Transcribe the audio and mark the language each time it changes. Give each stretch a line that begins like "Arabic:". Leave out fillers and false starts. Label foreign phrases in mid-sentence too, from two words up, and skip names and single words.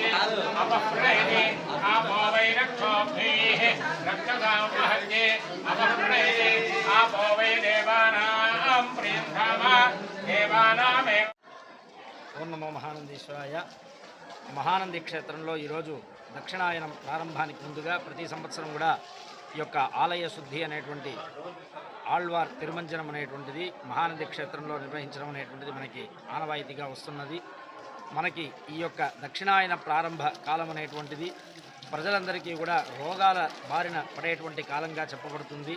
Sanskrit: अपप्रणयति आपो वै रक्षोभिः रक्षसामहर्ये अपप्रणयति आपो वै देवानां प्रियन्धाम देवानामेव। ఓం నమో మహానందీశ్వరాయ.
Telugu: మహానంది క్షేత్రంలో ఈరోజు దక్షిణాయనం ప్రారంభానికి ముందుగా ప్రతి సంవత్సరం కూడా ఈ యొక్క ఆలయ శుద్ధి అనేటువంటి ఆళ్వార్ తిరుమంజనం అనేటువంటిది మహానంది క్షేత్రంలో నిర్వహించడం అనేటువంటిది మనకి ఆనవాయితీగా వస్తున్నది. మనకి ఈ యొక్క దక్షిణాయన ప్రారంభ కాలం అనేటువంటిది ప్రజలందరికీ కూడా రోగాల బారిన పడేటువంటి కాలంగా చెప్పబడుతుంది.